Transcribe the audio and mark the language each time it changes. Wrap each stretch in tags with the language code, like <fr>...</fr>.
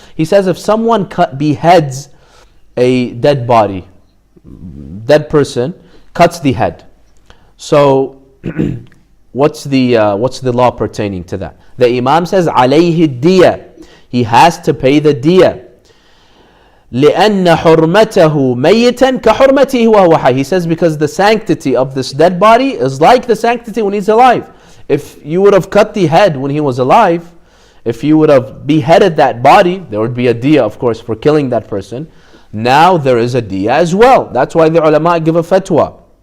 <en>He says, if someone beheads a dead body, dead person, cuts the head. So, what's the law pertaining to that? The Imam says,</en> <ar>عليه الدية.</ar> <en>He has to pay the diya.</en> <ar>لأن حرمته ميتا كحرمته وهو حي.</ar> <en>He says because the sanctity of this dead body is like the sanctity when he's alive. If you would have cut the head when he was alive, if you would have beheaded that body, there would be a diya, of course, for killing that person. Now there is a diya as well. That's why the ulama give a fatwa.</en>